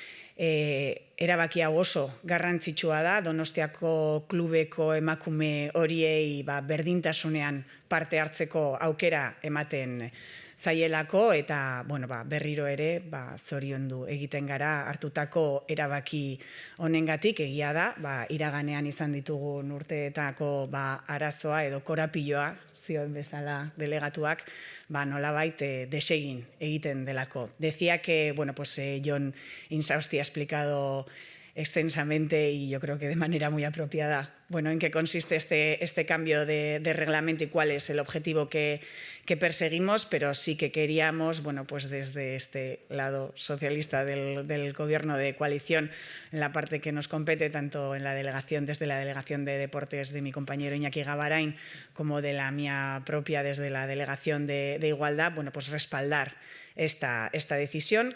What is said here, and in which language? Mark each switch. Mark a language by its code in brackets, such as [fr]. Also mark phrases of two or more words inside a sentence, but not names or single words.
[eu] Erabaki hau oso garrantzitsua da, Donostiako klubeko emakume horiei berdintasunean parte hartzeko aukera ematen zaielako, eta berriro ere zoriondu egiten gara hartutako erabaki honengatik. Egia da, iraganean izan ditugun urteetako arazoa edo korapiloa, zioen bezala delegatuak, nolabait desegin egiten delako. [es] Decía que, Jon Insausti ha explicado extensamente y yo creo que de manera muy apropiada, en qué consiste este cambio de reglamento y cuál es el objetivo que perseguimos, pero sí que queríamos, desde este lado socialista del gobierno de coalición, en la parte que nos compete, tanto en la delegación, desde la delegación de deportes de mi compañero Iñaki Gabarain, como de la mía propia desde la delegación de igualdad, respaldar esta decisión.